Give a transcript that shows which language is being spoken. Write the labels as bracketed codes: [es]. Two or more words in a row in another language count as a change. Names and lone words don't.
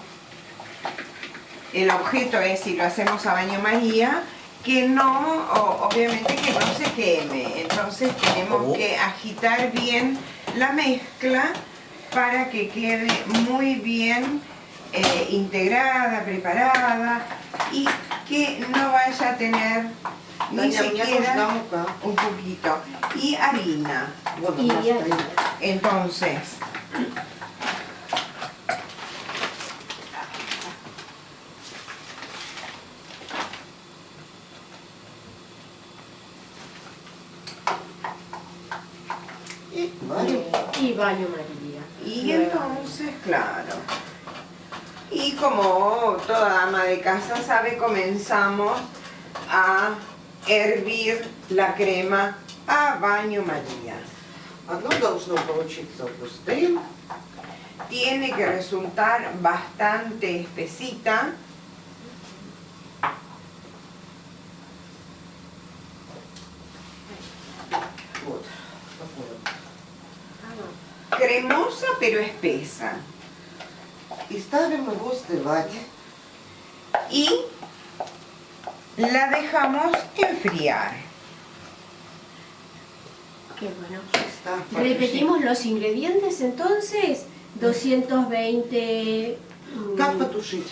[es] El objeto es, si lo hacemos a baño María, que no, obviamente que no se queme. Entonces tenemos que agitar bien la mezcla para que quede muy bien integrada, preparada, y que no vaya a tener ni [ru] Таня, мне нужна [es] siquiera [ru] мука. [es] un poquito. Y harina. [ru] Вот [es] y [ru] она [es] bien. [ru] стоит. [es] Entonces, [ru] И варим. [es] Y baño María. y entonces, claro. Y como toda ama de casa sabe, comenzamos a hervir la crema a baño María. [ru] Оно должно получиться густым. [es] Tiene que resultar bastante espesita. [ru] Вот. Такое. [es] Cremosa pero espesa. [ru] И ставим его остывать. [es] Y la dejamos enfriar. Qué bueno. Está Repetimos los ingredientes entonces. 220 [ru] Как потушить?